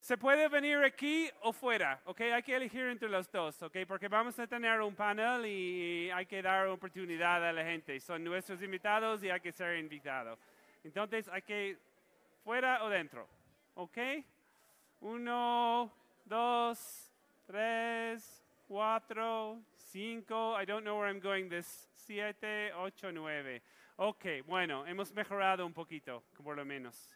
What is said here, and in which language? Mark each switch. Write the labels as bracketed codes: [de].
[es] Se puede venir aquí o fuera, ¿ok? Hay que elegir entre los dos, ¿ok? Porque vamos a tener un panel y hay que dar oportunidad a la gente. Son nuestros invitados y hay que ser invitado. Entonces, hay que fuera o dentro, ¿ok? [en] 1, 2, 3, 4, 5. I don't know where I'm going this. 7, 8, 9. [es] Ok, bueno, hemos mejorado un poquito, por lo menos.